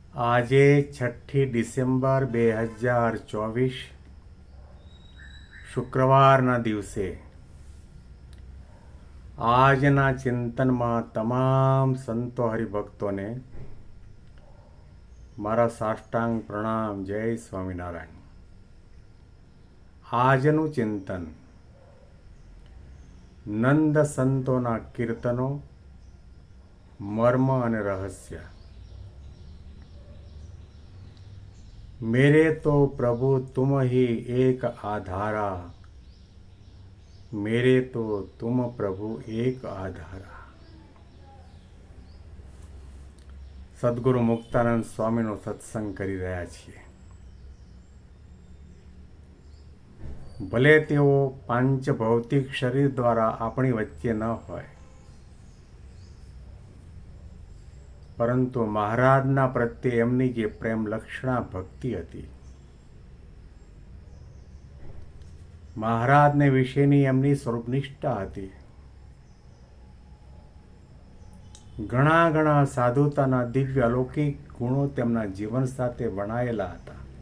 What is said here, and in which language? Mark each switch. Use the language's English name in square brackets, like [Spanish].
[Gujarati] આજે 6 ડિસેમ્બર 2024 શુક્રવારના દિવસે આજના ચિંતનમાં તમામ સંતો હરિભક્તોને મારા સાષ્ટાંગ પ્રણામ. જય સ્વામિનારાયણ. આજનું ચિંતન નંદ સંતોના કીર્તનો, મર્મ અને રહસ્ય. [Hindi] मेरे तो प्रभु तुम ही एक आधारा, मेरे तो तुम प्रभु एक आधारा. [Gujarati] સદગુરુ મુક્તાનંદ સ્વામીનો સત્સંગ કરી રહ્યા છીએ. ભલે તેઓ પાંચ ભૌતિક શરીર દ્વારા આપણી વચ્ચે ન હોય, પરંતુ મહારાજના પ્રત્યે એમની જે પ્રેમ લક્ષણા ભક્તિ હતી, મહારાજને વિશેની એમની સ્વરૂપનિષ્ઠા હતી, ઘણા સાધુતાના દિવ્ય અલૌકિક ગુણો તેમના જીવન સાથે વણાયેલા હતા.